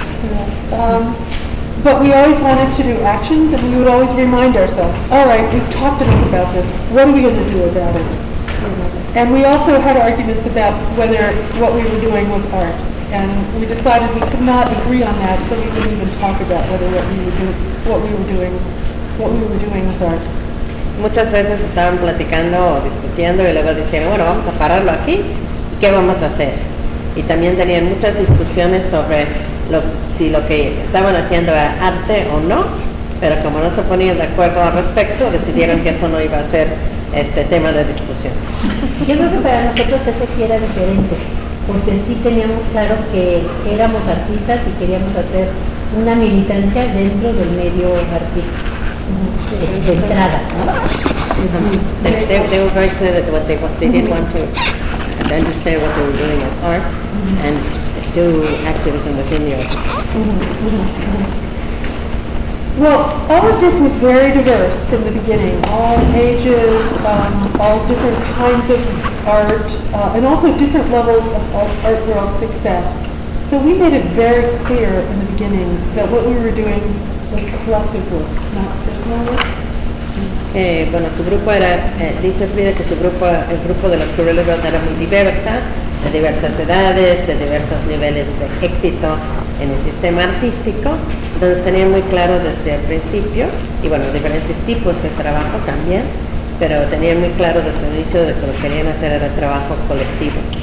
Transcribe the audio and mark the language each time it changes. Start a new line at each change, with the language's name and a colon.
English: But we always wanted to do actions, and we would always remind ourselves, all right, we've talked enough about this, what are we going to do about it? And we also had arguments about whether what we were doing was art, and we decided we could not agree on that, so we wouldn't even talk about whether what we were doing was art.
Spanish: Muchas veces estaban platicando o discutiendo y luego decían, bueno, vamos a pararlo aquí, ¿qué vamos a hacer? Y también tenían muchas discusiones sobre si lo que estaban haciendo era arte o no, pero como no se ponían de acuerdo al respecto, decidieron que eso no iba a ser tema de discusión. Yo creo que para nosotros eso sí era diferente, porque sí teníamos claro que éramos artistas y queríamos hacer una militancia dentro del medio artístico, de entrada.
English: They were very clear that they did want to understand what they were doing as art and do activism within the arts. Well, our group was very diverse from the beginning, all ages, all different kinds of art, and also different levels of art world success. So we made it very clear in the beginning that what we were doing was collective work, not personal work.
Spanish: Bueno, su grupo era, dice Frida que su grupo, el grupo de los Guerrero Girls era muy diversa, de diversas edades, de diversos niveles de éxito en el sistema artístico. Entonces tenían muy claro desde el principio, y bueno, diferentes tipos de trabajo también, pero tenían muy claro desde el inicio de que lo que querían hacer era trabajo colectivo.